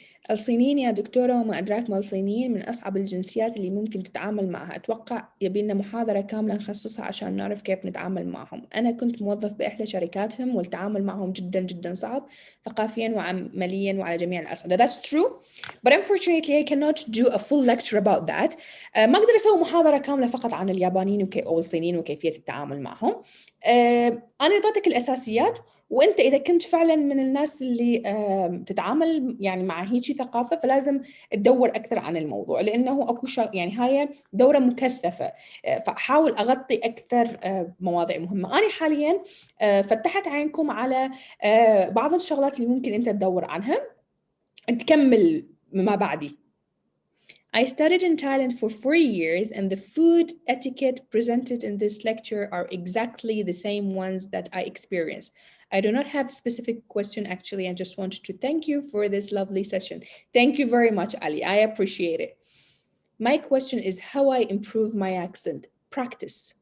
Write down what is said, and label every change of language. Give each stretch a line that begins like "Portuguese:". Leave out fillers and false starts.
Arabic: الصينيين يا دكتورة وما أدراك ما الصينيين من أصعب الجنسيات اللي ممكن تتعامل معها. أتوقع يبي لنا محاضرة كاملة نخصصها عشان نعرف كيف نتعامل معهم. أنا كنت موظف بإحدى شركاتهم والتعامل معهم جدا جدا صعب ثقافيا وعمليا وعلى جميع الأصعدة.
English: That's true, but unfortunately I cannot do a full lecture about that.
Arabic: ما أقدر أسوي محاضرة كاملة فقط عن اليابانيين أو الصينيين وكيفية التعامل معهم. أنا أعطيتك الأساسيات، وأنت إذا كنت فعلاً من الناس اللي تتعامل يعني مع هيجي ثقافة، فلازم تدور أكثر عن الموضوع، لأنه أكو يعني هاي دورة مكثفة، فأحاول أغطي أكثر مواضيع مهمة. أنا حالياً فتحت عينكم على بعض الشغلات اللي ممكن أنت تدور عنها تكمل ما بعدي.
English: I studied in Thailand for 4 years, and the food etiquette presented in this lecture are exactly the same ones that I experienced. I do not have a specific question, actually. I just wanted to thank you for this lovely session. Thank you very much, Ali. I appreciate it. My question is how I improve my accent. Practice.